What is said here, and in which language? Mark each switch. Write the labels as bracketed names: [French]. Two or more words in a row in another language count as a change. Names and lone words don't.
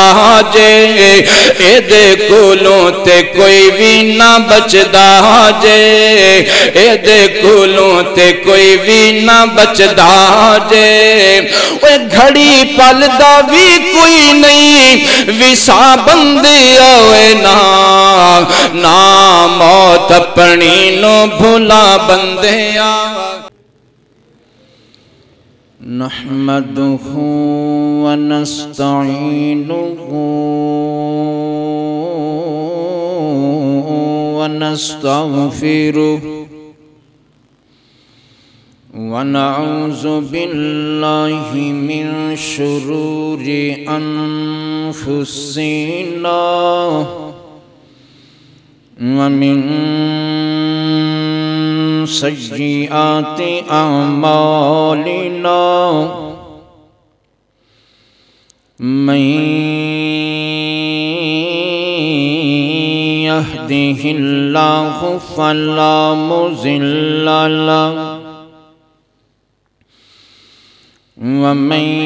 [Punjabi] جے اے دے کولوں تے کوئی بھی نہ بچ دا جے اے دے کولوں تے کوئی بھی نہ بچ دا جے اے گھڑی پل دا بھی کوئی نہیں وسا بندی ہوئے نہ موت اپنی نو بھلا بندیا [Arabic] نحمدہ ونستعینہ ونستغفرہ ونعوذ باللہ من شرور انفسنا ومن سیئات اعمالنا من يهده الله فلا مضل له ومن